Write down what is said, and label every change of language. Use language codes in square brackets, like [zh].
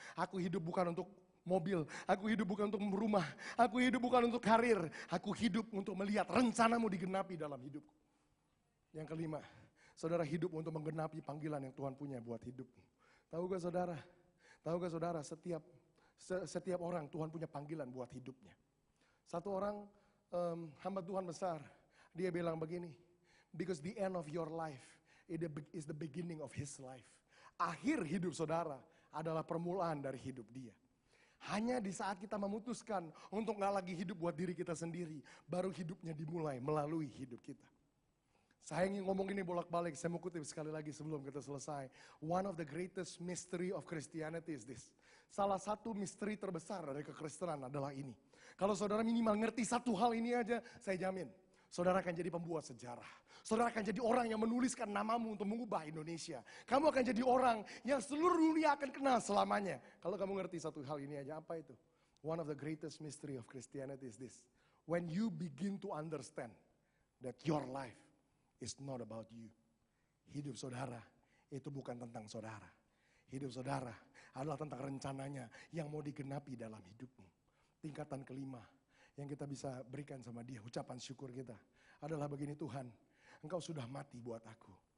[id] Aku hidup bukan untuk mobil, aku hidup bukan untuk rumah, aku hidup bukan untuk karir, aku hidup untuk melihat rencanamu digenapi dalam hidupku. Yang kelima, saudara hidup untuk menggenapi panggilan yang Tuhan punya buat hidupmu. Tahukah saudara, setiap orang Tuhan punya panggilan buat hidupnya. Satu orang hamba Tuhan besar, dia bilang begini, [en] because the end of your life is the beginning of his life. [id] Akhir hidup saudara adalah permulaan dari hidup dia. Hanya di saat kita memutuskan untuk gak lagi hidup buat diri kita sendiri, baru hidupnya dimulai melalui hidup kita. Saya ingin ngomong ini bolak-balik, saya mau kutip sekali lagi sebelum kita selesai. [en] One of the greatest mystery of Christianity is this. [id] Salah satu misteri terbesar dari kekristenan adalah ini. Kalau saudara minimal ngerti satu hal ini aja, saya jamin. Saudara akan jadi pembuat sejarah. Saudara akan jadi orang yang menuliskan namamu untuk mengubah Indonesia. Kamu akan jadi orang yang seluruh dunia akan kenal selamanya. Kalau kamu ngerti satu hal ini aja, apa itu? [en] One of the greatest mystery of Christianity is this. When you begin to understand that your life is not about you. [id] Hidup saudara itu bukan tentang saudara. Hidup saudara adalah tentang rencananya yang mau digenapi dalam hidupmu. Tingkatan kelima yang kita bisa berikan sama dia, ucapan syukur kita adalah begini, Tuhan, Engkau sudah mati buat aku.